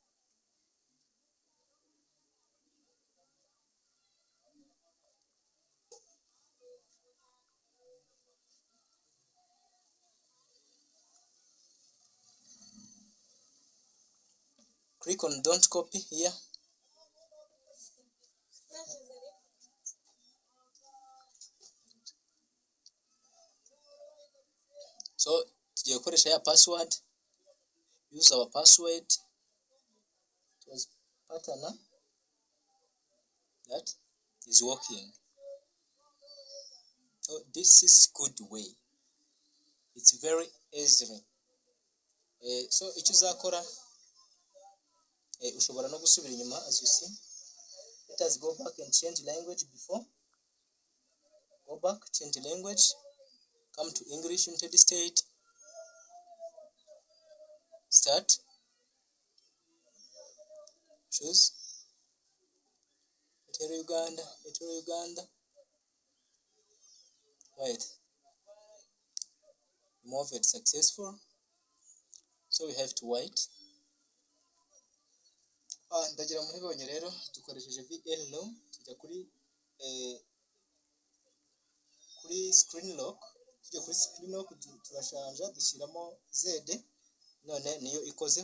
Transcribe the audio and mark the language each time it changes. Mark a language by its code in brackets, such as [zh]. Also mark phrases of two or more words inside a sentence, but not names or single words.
[en] Click on don't copy here. [rw] So tugiye gukoresha ya password. [en] Use our password. It was pattern that is working. So this is good way. It's very easy. [rw] So icyo uzakora ushobora no gusubira inyuma. [en] As you see, let us go back and change language before. Go back, change language, come to English United States, start, choose Uganda. Right. Remove it successful. So we have to wait. [rw] Ndagira mubibonye rero dukoresheje Vnroom tujya kuri [en] screen lock. [rw] Turashanja dushyiramo Z, none niyo ikoze.